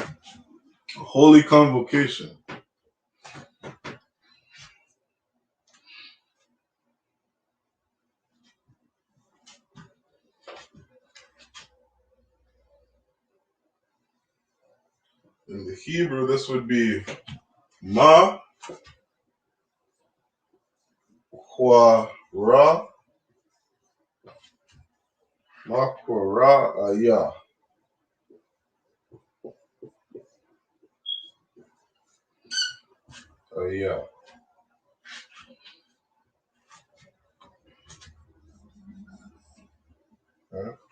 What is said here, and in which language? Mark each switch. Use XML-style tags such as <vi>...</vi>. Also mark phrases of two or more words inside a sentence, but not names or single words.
<en>Holy convocation. In the Hebrew, this would be ma, kwa, ra, ma, kwa, ra, ya. Ya. Right?</en>